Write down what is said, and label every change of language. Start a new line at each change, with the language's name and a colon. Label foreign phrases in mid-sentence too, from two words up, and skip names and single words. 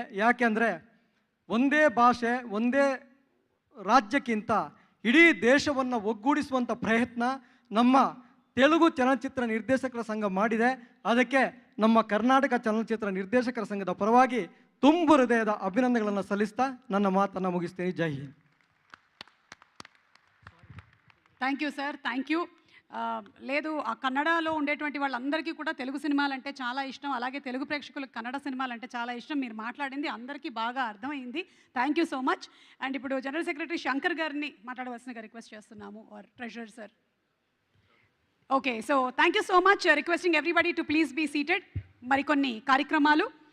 Kannada: ಯಾಕೆಂದರೆ ಒಂದೇ ಭಾಷೆ ಒಂದೇ ರಾಜ್ಯಕ್ಕಿಂತ ಇಡೀ ದೇಶವನ್ನು ಒಗ್ಗೂಡಿಸುವಂಥ ಪ್ರಯತ್ನ ನಮ್ಮ ತೆಲುಗು ಚಲನಚಿತ್ರ ನಿರ್ದೇಶಕರ ಸಂಘ ಮಾಡಿದೆ. ಅದಕ್ಕೆ ನಮ್ಮ ಕರ್ನಾಟಕ ಚಲನಚಿತ್ರ ನಿರ್ದೇಶಕರ ಸಂಘದ ಪರವಾಗಿ ತುಂಬು ಹೃದಯದ ಅಭಿನಂದನೆಗಳನ್ನು ಸಲ್ಲಿಸ್ತಾ ನನ್ನ ಮಾತನ್ನು ಮುಗಿಸ್ತೀನಿ.
Hindi: जय हिंद.
English: Thank you sir, thank you.
Telugu: లేదు, ఆ కన్నడలో ఉండేటువంటి వాళ్ళందరికీ కూడా తెలుగు సినిమాలంటే చాలా ఇష్టం, అలాగే తెలుగు ప్రేక్షకులకు కన్నడ సినిమాలంటే చాలా ఇష్టం. మీరు మాట్లాడింది అందరికీ బాగా అర్థమైంది.
English: thank you so much.
Telugu: అండ్ ఇప్పుడు
English: general secretary
Telugu: శంకర్ గారిని మాట్లాడవలసిందిగా రిక్వెస్ట్ చేస్తున్నాము,
English: or treasurer sir. Okay, so thank you so much. Requesting everybody to please be seated.
Telugu: మరికొన్ని కార్యక్రమాలు